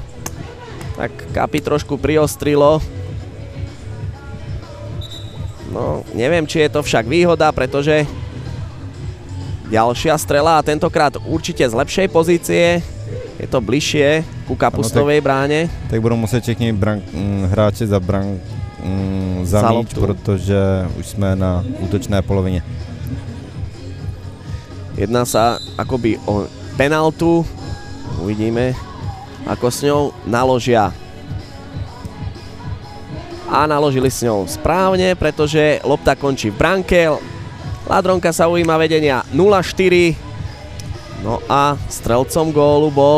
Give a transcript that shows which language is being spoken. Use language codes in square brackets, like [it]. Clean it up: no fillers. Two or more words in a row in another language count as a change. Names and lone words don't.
[sk] Tak Kapi trošku priostrilo. No, neviem, či je to však výhoda, pretože ďalšia strela a tentokrát určite z lepšej pozície. Je to bližšie ku Kapustovej bráne. [cs] Tak budou muset všichni hráči za míč, protože už jsme na útočné polovině. [sk] Jedná sa akoby o penaltu. Uvidíme, ako s ňou naložia. A naložili s ňou správne, pretože lopta končí v bránke. Ladronka sa ujíma vedenia 0-4. No a strelcom gólu bol